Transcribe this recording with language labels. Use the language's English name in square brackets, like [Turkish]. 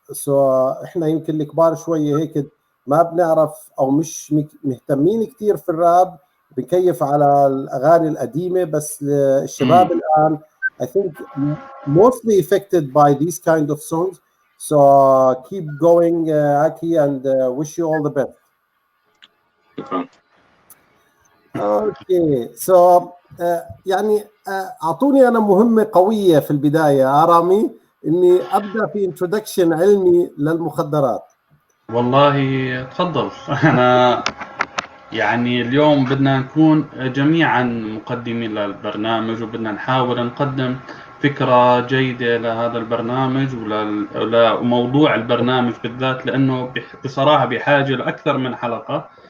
[Arabic] So احنا يمكن الكبار شوية هيك ما بنعرف أو مش مهتمين كتير في الراب، بنكيف على الأغاني القديمة، بس الشباب الآن [English] I think mostly affected by these kind of songs. So keep going, Aki, and wish you all the best. [Arabic] شكرا. اوكي سو يعني اعطوني انا مهمه قويه في البدايه يا رامي، اني ابدا في انترودكشن علمي للمخدرات. والله تفضل. أنا يعني اليوم بدنا نكون جميعا مقدمين للبرنامج، وبدنا نحاول نقدم فكرة جيدة لهذا البرنامج ولموضوع البرنامج بالذات، لأنه بصراحة بحاجة لأكثر من حلقة.